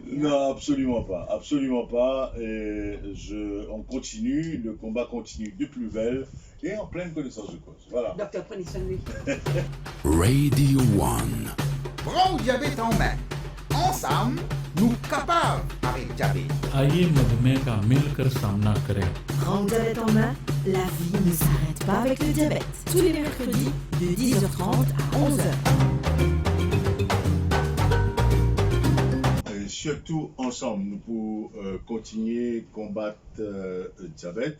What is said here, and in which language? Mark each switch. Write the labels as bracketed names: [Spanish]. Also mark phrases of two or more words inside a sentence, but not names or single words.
[French] Non, absolument pas, absolument pas. On continue, le combat continue de plus belle et en pleine connaissance de cause. Voilà. Docteur, prenez soin de lui. Radio One. Prends le diabète en main. Ensemble, nous capables avec diabète. [Hindi] आइए मधुमेह का मिलकर सामना करें. [French] Prends le diabète en main, la vie ne s'arrête pas avec le diabète. Tous les mercredis de 10h30 à 11h. Surtout ensemble, nous pouvons continuer à combattre le diabète.